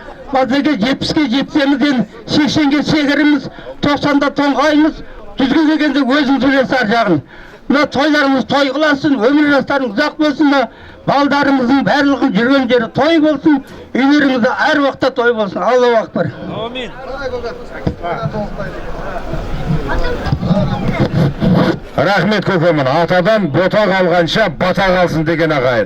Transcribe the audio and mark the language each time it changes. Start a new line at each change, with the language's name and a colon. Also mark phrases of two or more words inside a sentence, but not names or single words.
Kazakh: Базеке 70-ке жетсемізден 80-ге шегіріміз, 90-да тоңғаймыз, 100-ге дегенде өзің жүресар жағын. Мына тойларыңыз той қыласын, өмір жастарың ұзақ болсын, балдарымыздың барлығын жүрген жері той болсын, үйлеріңізде әр уақытта той болсын.
Arabic: الله أكبر.
Kazakh: Амин. Рахмет көкемін. Атадан бота қалғанша бата қалсын деген ағайын.